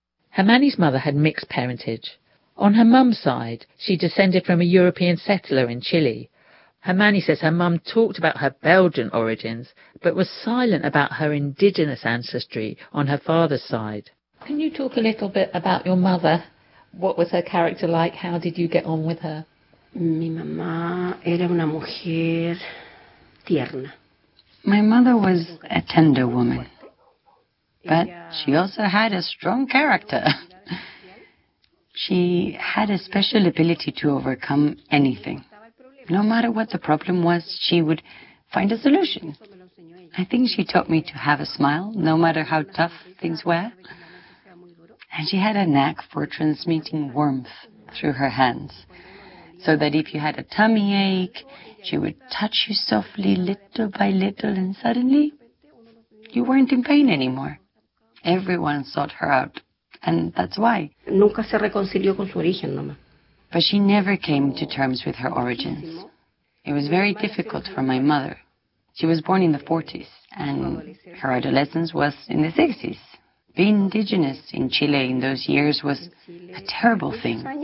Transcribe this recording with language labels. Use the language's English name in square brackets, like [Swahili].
[English] Hermani's mother had mixed parentage. On her mum's side, she descended from a European settler in Chile. Hermani says her mum talked about her Belgian origins, but was silent about her indigenous ancestry on her father's side. Can you talk a little bit about your mother? What was her character like? How did you get on with her? [Spanish] Mi mamá era una mujer tierna. [English] My mother was a tender woman, but she also had a strong character. She had a special ability to overcome anything. No matter what the problem was, she would find a solution. I think she taught me to have a smile, no matter how tough things were. And she had a knack for transmitting warmth through her hands, so that if you had a tummy ache, she would touch you softly, little by little, and suddenly you weren't in pain anymore. Everyone sought her out, and that's why. [Spanish] Nunca se reconcilió con su origen, nomás. [English] But she never came to terms with her origins. It was very difficult for my mother. She was born in the 40s, and her adolescence was in the 60s. Being indigenous in Chile in those years was a terrible thing.